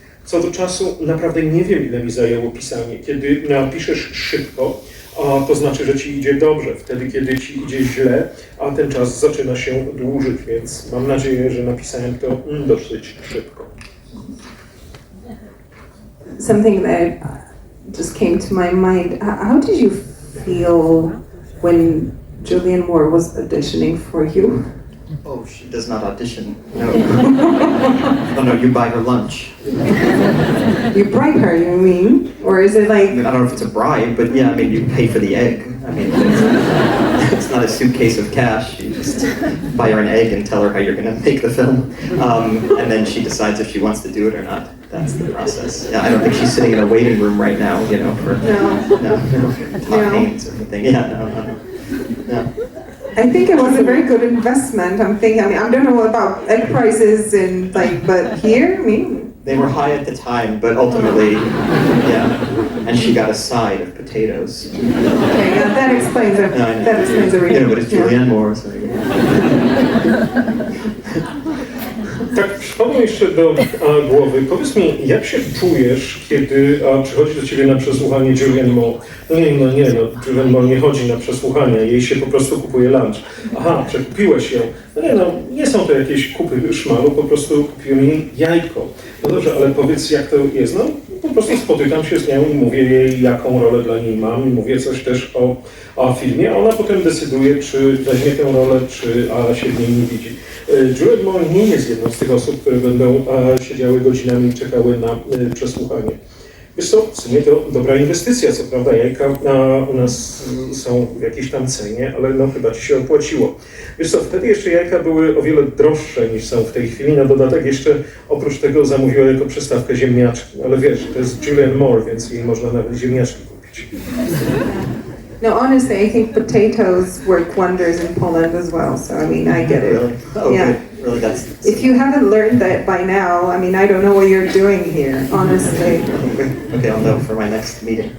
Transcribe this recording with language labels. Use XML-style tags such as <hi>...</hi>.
<pl>Co do czasu, naprawdę nie wiem, ile mi zajęło pisanie. Kiedy piszesz szybko, to znaczy, że ci idzie dobrze. Wtedy, kiedy ci idzie źle, a ten czas zaczyna się dłużyć, więc mam nadzieję, że napisałem to dosyć szybko.</pl> <en>Something that just came to my mind. How did you feel when Julianne Moore was auditioning for you? Oh, she does not audition. No. Oh no, you buy her lunch. You bribe her, you mean? Or is it like... I don't know if it's a bribe, but yeah, I mean, you pay for the egg. I mean, it's not a suitcase of cash. You just buy her an egg and tell her how you're going to make the film. And then she decides if she wants to do it or not. That's the process. Yeah, I don't think she's sitting in a waiting room right now, you know, for Tom Hanks or anything. Yeah, no. I think it was a very good investment. I'm thinking, I mean, I don't know about egg prices and like, but here, I mean... They were high at the time, but ultimately, yeah. And she got a side of potatoes. Okay, yeah, that explains it. That explains everything. Yeah, but it's Julianne Moore, so...</en> <pl>Tak, przypadło jeszcze do głowy. Powiedz mi, jak się czujesz, kiedy przychodzi do ciebie na przesłuchanie Julianne Moore? No Julianne Moore nie chodzi na przesłuchania, jej się po prostu kupuje lunch. Aha, przekupiłeś ją. Nie są to jakieś kupy szmalu, po prostu kupiłem jej jajko. No dobrze, ale powiedz, jak to jest? No, po prostu spotykam się z nią i mówię jej, jaką rolę dla niej mam i mówię coś też o filmie, a ona potem decyduje, czy weźmie tę rolę, czy się w niej nie widzi. Julianne Moore nie jest jedną z tych osób, które będą siedziały godzinami i czekały na przesłuchanie. Wiesz co, w sumie to dobra inwestycja, co prawda jajka u nas są w jakiejś tam cenie, ale no chyba ci się opłaciło. Wiesz co, wtedy jeszcze jajka były o wiele droższe niż są w tej chwili, na dodatek jeszcze oprócz tego zamówiła jako przystawkę ziemniaczki, ale wiesz, to jest Julianne Moore, więc jej można nawet ziemniaczki kupić.</pl> <en>No, honestly, I think potatoes work wonders in Poland as well. So, I mean, I get it. Really? Oh, yeah. Really, that's... If you haven't learned that by now, I mean, I don't know what you're doing here, honestly. Okay, I'll know for my next meeting.</en>